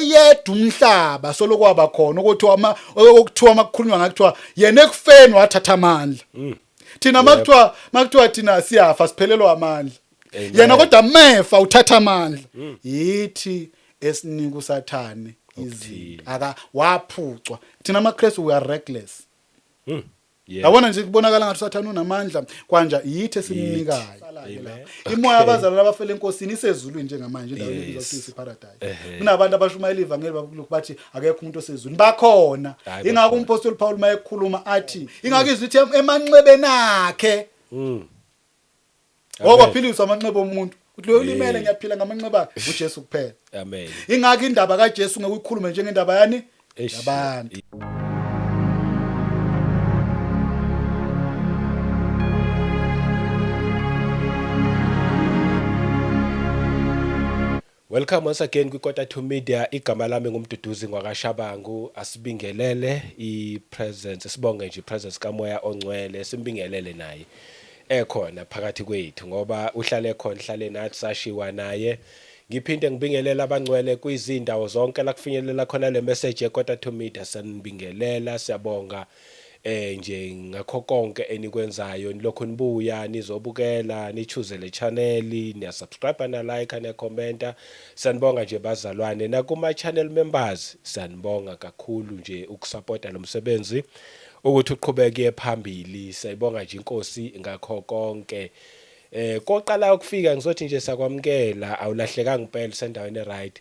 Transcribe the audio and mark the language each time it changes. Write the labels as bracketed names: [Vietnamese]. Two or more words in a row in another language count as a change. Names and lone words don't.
[Zulu] qeda umhlaba solokwaba khona ukuthi okuthiwa makukhulunywa ngakuthiwa yena ekufeni wathatha amandla thina makuthiwa thina siyafa siphelelwa amandla yena kodwa mefa uthatha amandla yithi esinika usathane izinto waphucwa thina amaKristu [English] we are reckless [Zulu] yabona nje kubonakala ngathi usathane unamandla kwanja yithi esimnikayo imoya abazalwane abafela enkosini isezulwini njengamanje endaweni ebizwa ukuthi iparadise kunabantu abashumayela ivangeli bathi akekho umuntu osezulwini bakhona ingakho umpostoli Paul mayekhuluma athi ingakizwe ithi emanxebeni akhe philisa amanxeba omuntu uthi lo ulimele ngiyaphila ngamanxeba uJesu kuphela amen ingakho indaba kaJesu ngeke uyikhulume njengendaba yani yabantu. [English] Welcome once again kwiKota 2 Media. [Zulu] Igama lami ngumduduzi ngwakashabangu. Asibingelele ipresence, sibonge nje ipresence kaMoya oNgcwele, simbingelele naye ekhona phakathi kwethu ngoba uhlale khona hlale nathi sashiwa naye. Ngiphinde ngibingelela abangcwele kwizindawo zonke la kufinyelela khona le message yeKota 2 Media. Sanibingelela, siyabonga nje ngakho konke enikwenzayo nilokho nibuya nizobukela nichoose le channel niya subscribe na like na commenta. Sanibonga nje bazalwane na kuma channel members, sanibonga kakhulu nje ukusupporta lo msebenzi ukuthi uqhubeke phambili. Sayibonga nje inkosi ngakho konke. Koqala ukufika ngizothi nje sakwamkela awulahlekanga impela sendaweni right.